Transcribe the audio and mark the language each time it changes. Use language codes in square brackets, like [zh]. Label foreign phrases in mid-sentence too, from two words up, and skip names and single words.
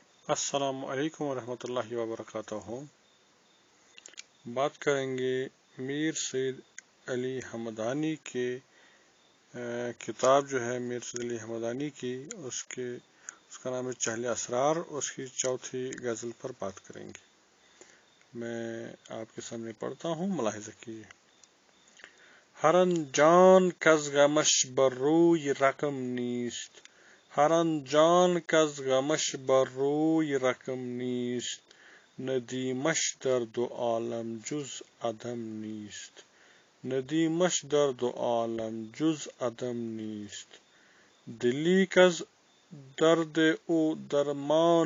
[ur] السلام علیکم ورحمۃ اللہ وبرکاتہ۔ بات کریں گے میر سید علی ہمدانی کے کتاب جو ہے میر سید علی ہمدانی کی اس کا نام ہے چہل اسرار، اس کی چوتھی غزل پر بات کریں گے۔ میں آپ کے سامنے پڑھتا ہوں، ملاحظہ کیجیے۔ [fa] ہرن جان کز غمش بر روی رقم نیست، ہرن جان کز غمش بر روی رقم نیست، ندیمش در دو عالم جز عدم نیست، ندیمش در دو عالم جز عدم نیست، دلی کز درد او درمان